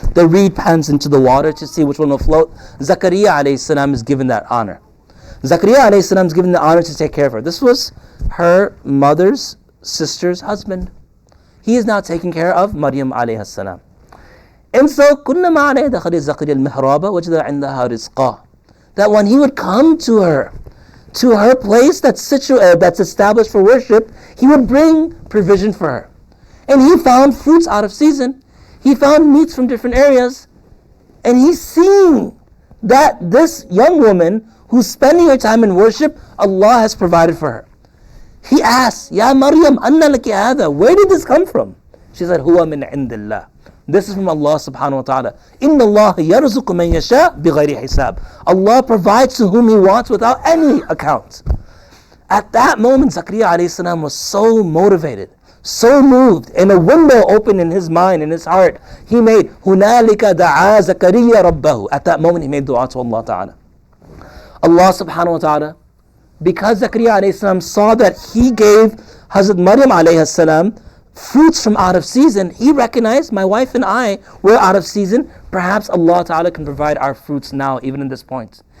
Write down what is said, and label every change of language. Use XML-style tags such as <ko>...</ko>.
<en>They reed pens into the water to see which one will float. Zakaria alayhi salam is given that honor. Zakaria alayhi salam is given the honor to take care of her. This was her mother's sister's husband. He is now taking care of Maryam alayhi salam. And so,</en> <ar>كُنَّمَا عَلَيْهِ دَخَلِ زَكَرِيَّا الْمِحْرَابَ وَجَدَ عِنْدَهَا رِزْقًا.</ar> <en>That when he would come to her place that's established for worship, he would bring provision for her. And he found fruits out of season. He found meats from different areas. And he's seeing that this young woman who's spending her time in worship, Allah has provided for her. He asked,</en> <ar>Ya Maryam, anna laki hada?</ar> <en>Where did this come from? She said,</en> <ar>Huwa min indillah.</ar> <en>This is from Allah subhanahu wa ta'ala.</en> <ar>Inna Allah yarzuqu man yasha bighayri hisab.</ar> <en>Allah provides to whom He wants without any account. At that moment, Zakaria alayhi salam was so motivated, so moved, and a window opened in his mind, in his heart. He made,</en> <ar>هُنَالِكَ دَعَا زَكَرِيَّا رَبَّهُ.</ar> <en>At that moment, he made dua to Allah Ta'ala. Allah subhanahu wa ta'ala, because Zakaria alayhi salam saw that he gave Hazrat Maryam alayhi salam fruits from out of season, he recognized, my wife and I were out of season. Perhaps Allah Ta'ala can provide our fruits now, even in this point.</en>